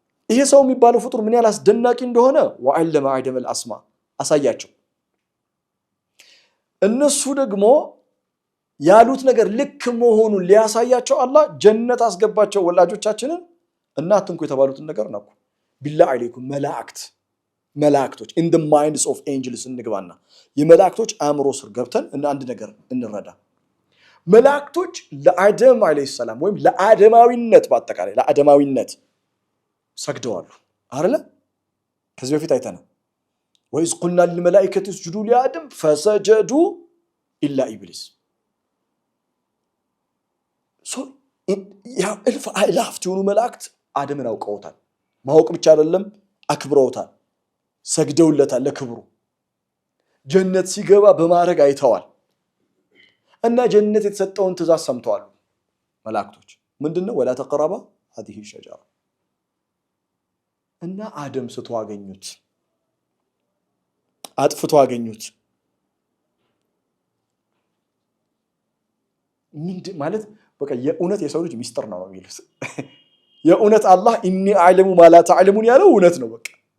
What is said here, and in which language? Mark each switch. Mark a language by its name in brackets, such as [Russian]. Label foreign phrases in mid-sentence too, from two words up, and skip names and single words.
[Amharic] ይሄ ሰው የሚባለው ፍጡር ምን ያህል አስደናቂ እንደሆነ [Arabic] وعلم آدم الأسماء [Amharic] አሳያቸው። እነሱ ደግሞ ያሉት ነገር ልክ መሆኑን ሊያሳያቸው አላህ ጀነት አስገባቸው ወላጆቻችንን እና አትንኩ የተባሉትን ነገር ነው። [Arabic] بالله عليكم [Amharic] መላእክቶች [English] in the minds of angels [Amharic] እንግባና የመላእክቶች አእምሮ ስር ገብተን አንድ ነገር እንረዳ። መላእክቶች ለአደም [Arabic] عليه السلام [Amharic] ወይም ለአደማዊነት በአጠቃላይ ለአደማዊነት ሰግደዋል አይደለ? ከዚህ በፊት አይተናል። ወይስ [Arabic] قلنا للملائكة اسجدوا لآدم فسجدوا إلا إبليس። [Amharic] ያ እልፍ አእላፋት የሆኑ መላእክት አደምን አውቀውታል። ማወቅ ብቻ አይደለም አክብረውታል፣ ሰግደውለታል ለክብሩ። ጀነት ሲገባ በማረግ አይተዋል እና ጀነት የተሰጠውን ትእዛዝ ሰምተዋል መላእክቶች። ምንድነው? [Arabic] ولا تقربا هذه الشجرة [Amharic] እና አደም ስቶ አገኙት፣ አጥፍቶ አገኙት። ምንድን ማለት በቃ የእውነት የሰው ልጅ ሚስጥር ነው የሚሉት። የእውነት አላህ [Arabic] إني أعلم ما لا تعلمون [Amharic] ያለው እውነት ነው። በቃ